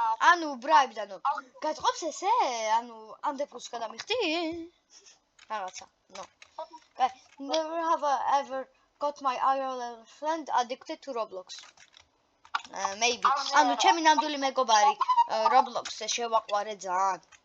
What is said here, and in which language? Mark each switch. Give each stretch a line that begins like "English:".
Georgian: ანუ bribed, ანუ გაწყობს ესე? ანუ ამდეფულს გადამიხდი? რაღაცა. No.
English: Never have I ever got my IRL friend addicted to Roblox. Maybe.
Georgian: ანუ ჩემი ნამდვილი მეგობარი Roblox-ზე შევაყვარე ძალიან.